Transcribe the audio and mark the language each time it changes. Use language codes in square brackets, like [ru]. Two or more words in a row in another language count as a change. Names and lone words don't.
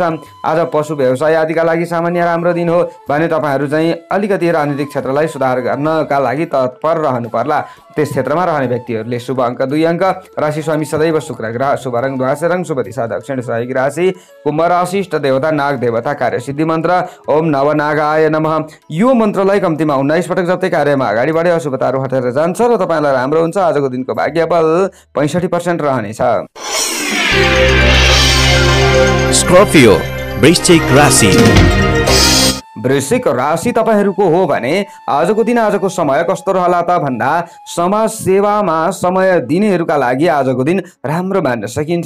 [ne] आज पशु व्यवसाय आदिका लागि सामान्य राम्रो दिन हो भने तपाईँहरू चाहिँ अलिकति राजनीतिक क्षेत्रलाई सुधार गर्नका लागि तत्पर रहनु पर्ला। त्यस क्षेत्रमा रहने व्यक्तिहरूले शुभ अङ्क 2 अङ्क, राशि स्वामी सदैव शुक्र ग्रह, शुभ रङ ध्वासे रङ, शुभ दिशा दक्षिण, सहयोगी राशि कुम्भ राशि, इष्ट देवता नाग देवता, कार्य सिद्धि मन्त्र [sa] ओम नवनागाय नमः। [ne] यो मन्त्रलाई कम्तीमा 19 पटक जप्दै कार्यमा अगाडि बढे अशुभताहरू हटेर जान्छ र तपाईँलाई राम्रो हुन्छ। आजको दिनको भाग्यबल 65% रहनेछ। स्कर्पियो वृश्चिक राशि। वृश्चिक राशि तपाईहरूको हो भने आजको दिन आजको समय कस्तो रहला त भन्दा समाज सेवामा समय दिनेहरूका लागि आजको दिन राम्रो मान्न सकिन्छ।